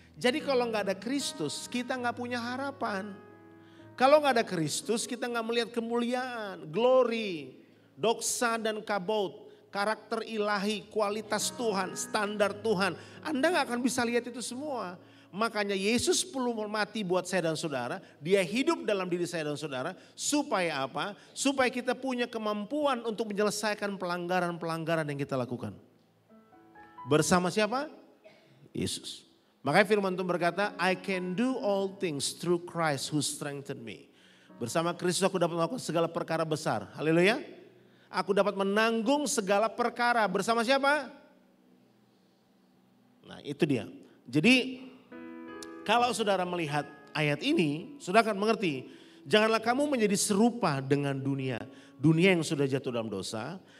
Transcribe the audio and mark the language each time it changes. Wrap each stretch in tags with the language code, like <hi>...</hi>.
<id>Jadi kalau nggak ada Kristus, kita nggak punya harapan. Kalau nggak ada Kristus, kita nggak melihat kemuliaan, glory, doksa dan kabot, karakter ilahi, kualitas Tuhan, standar Tuhan. Anda nggak akan bisa lihat itu semua. Makanya Yesus perlu mati buat saya dan saudara. Dia hidup dalam diri saya dan saudara. Supaya apa? Supaya kita punya kemampuan untuk menyelesaikan pelanggaran-pelanggaran yang kita lakukan. Bersama siapa? Yesus. Makanya firman Tuhan berkata,</id> <en>I can do all things through Christ who strengthened me.</en> <id>Bersama Kristus aku dapat melakukan segala perkara besar. Haleluya. Aku dapat menanggung segala perkara. Bersama siapa? Nah itu dia. Jadi kalau saudara melihat ayat ini, saudara akan mengerti. Janganlah kamu menjadi serupa dengan dunia. Dunia yang sudah jatuh dalam dosa.</id>